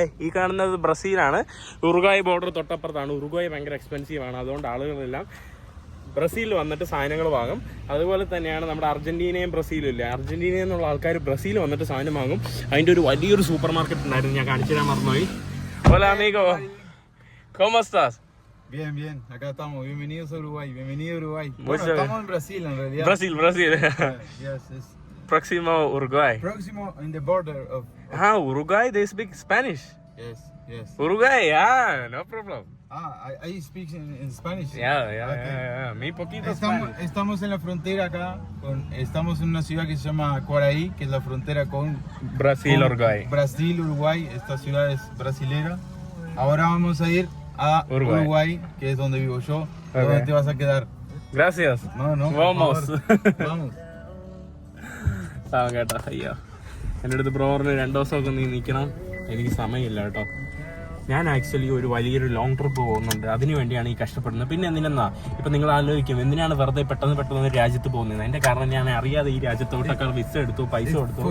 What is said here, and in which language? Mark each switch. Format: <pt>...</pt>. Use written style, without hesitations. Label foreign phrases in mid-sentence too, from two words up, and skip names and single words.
<ml>ഈ കാണുന്നത് ബ്രസീലാണ്. ഉറുഗ്വായ് ബോർഡർ തൊട്ടപ്പുറത്താണ്. ഉറുഗ്വായ് ഭയങ്കര എക്സ്പെൻസീവ് ആണ്, അതുകൊണ്ട് ആളുകളെല്ലാം ബ്രസീലിൽ വന്നിട്ട് സാധനങ്ങൾ വാങ്ങും. അതുപോലെ തന്നെയാണ് നമ്മുടെ അർജന്റീനയും ബ്രസീലും ഇല്ലേ, അർജന്റീനയിൽ നിന്നുള്ള ആൾക്കാർ ബ്രസീൽ വന്നിട്ട് സാധനം വാങ്ങും. അതിൻ്റെ ഒരു വലിയൊരു</ml> <en>super market</en> <ml>ഉണ്ടായിരുന്നു, ഞാൻ കാണിച്ചു തരാൻ മറന്നുപോയി.</ml> <es>Hola amigo, ¿cómo estás? Bien, bien, acá estamos. Bienvenidos a Uruguay, bienvenido a Uruguay. Bueno, estamos en Brasil en realidad. Brasil.</es> <en>Yes, yes.</en> <es>Próximo Uruguay.</es> <en>Próximo in the border of. Uruguay, they speak Spanish. Yes, yes. Uruguay, no problem. I speak in Spanish. Yeah.</en> <es>Mi poquito Spanish. Estamos en la frontera acá, estamos en una ciudad que se llama Quaraí, que es la frontera con Brasil, Uruguay. Brasil, Uruguay. Esta ciudad es brasilera. Ahora vamos a ir a Uruguay, que es donde vivo yo. Okay. ¿Dónde te vas a quedar? Gracias. No. Vamos. Vamos.</es> <ml>കേട്ടോ, അയ്യോ എൻ്റെ അടുത്ത് ബ്രോറിന് 2 ദിവസമൊക്കെ നീ നിൽക്കണം, എനിക്ക് സമയമില്ല കേട്ടോ. ഞാൻ ആക്ച്വലി ഒരു വലിയൊരു</ml> <en>long trip</en> <ml>പോകുന്നുണ്ട്, അതിനു വേണ്ടിയാണ് ഈ കഷ്ടപ്പെടുന്നത്. പിന്നെ എന്തിനാ ഇപ്പം നിങ്ങൾ ആലോചിക്കും എന്തിനാണ് വെറുതെ പെട്ടെന്ന് ഒരു രാജ്യത്ത് പോകുന്നത്. അതിൻ്റെ കാരണം ഞാൻ അറിയാതെ ഈ രാജ്യത്തോട്ടൊക്കെ വിസ എടുത്തു, പൈസ കൊടുത്തു.</ml>